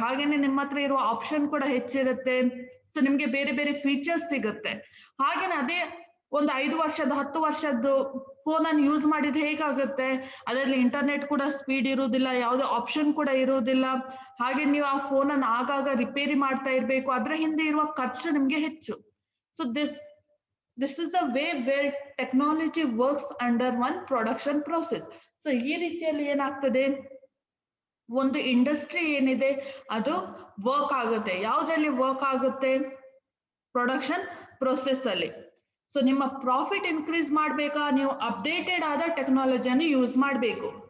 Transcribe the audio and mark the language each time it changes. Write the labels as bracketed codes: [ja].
[kn] ಹಾಗೇನೆ ನಿಮ್ಮ ಹತ್ರ ಇರುವ ಆಪ್ಷನ್ ಕೂಡ ಹೆಚ್ಚಿರುತ್ತೆ. ಸೊ ನಿಮ್ಗೆ ಬೇರೆ ಬೇರೆ ಫೀಚರ್ಸ್ ಸಿಗುತ್ತೆ. ಹಾಗೇನೆ ಅದೇ ಒಂದು 5 ವರ್ಷದ 10 ವರ್ಷದ್ದು ಫೋನ್ ಅನ್ನು ಯೂಸ್ ಮಾಡಿದ್ರೆ ಹೇಗಾಗುತ್ತೆ, ಅದರಲ್ಲಿ ಇಂಟರ್ನೆಟ್ ಕೂಡ ಸ್ಪೀಡ್ ಇರುವುದಿಲ್ಲ, ಯಾವುದೇ ಆಪ್ಷನ್ ಕೂಡ ಇರುವುದಿಲ್ಲ. ಹಾಗೆ ನೀವು ಆ ಫೋನ್ ಅನ್ನು ಆಗಾಗ ರಿಪೇರಿ ಮಾಡ್ತಾ ಇರ್ಬೇಕು, ಅದರ ಹಿಂದೆ ಇರುವ ಖರ್ಚು ನಿಮ್ಗೆ ಹೆಚ್ಚು. [en] So this is the way where technology works under one production process. [kn] So ಈ ರೀತಿಯಲ್ಲಿ ಏನಾಗ್ತದೆ, ಒಂದು ಇಂಡಸ್ಟ್ರಿ ಏನಿದೆ ಅದು ವರ್ಕ್ ಆಗುತ್ತೆ. ಯಾವ್ದ್ರಲ್ಲಿ ವರ್ಕ್ ಆಗುತ್ತೆ, ಪ್ರೊಡಕ್ಷನ್ ಪ್ರೊಸೆಸ್ ಅಲ್ಲಿ. ಸೊ ನಿಮ್ಮ ಪ್ರಾಫಿಟ್ ಇನ್ಕ್ರೀಸ್ ಮಾಡ್ಬೇಕಾ, ನೀವು ಅಪ್ಡೇಟೆಡ್ ಆದ ಟೆಕ್ನಾಲಜಿಯನ್ನು ಯೂಸ್ ಮಾಡಬೇಕು.